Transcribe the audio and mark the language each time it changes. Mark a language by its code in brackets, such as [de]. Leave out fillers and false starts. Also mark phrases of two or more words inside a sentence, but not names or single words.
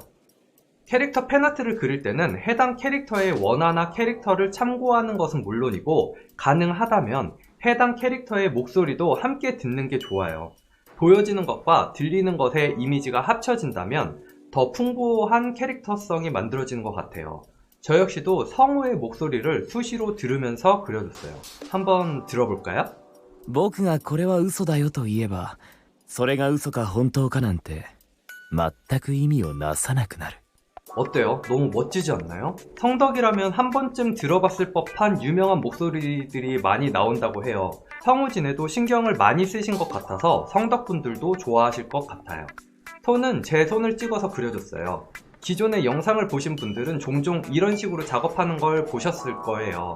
[ko] 캐릭터 팬아트를 그릴 때는 해당 캐릭터의 원화나 캐릭터를 참고하는 것은 물론이고, 가능하다면 해당 캐릭터의 목소리도 함께 듣는 게 좋아요. 보여지는 것과 들리는 것의 이미지가 합쳐진다면 더 풍부한 캐릭터성이 만들어지는 것 같아요. 저 역시도 성우의 목소리를 수시로 들으면서 그려줬어요. 한번 들어볼까요? [ja] 僕がこれは嘘だよと言えば、それが嘘か本当かなんて全く意味をなさなくなる。 [ko] 어때요? 너무 멋지지 않나요? 성덕이라면 한 번쯤 들어봤을 법한 유명한 목소리들이 많이 나온다고 해요. 성우진에도 신경을 많이 쓰신 것 같아서 성덕분들도 좋아하실 것 같아요. 손은 제 손을 찍어서 그려줬어요. 기존의 영상을 보신 분들은 종종 이런 식으로 작업하는 걸 보셨을 거예요.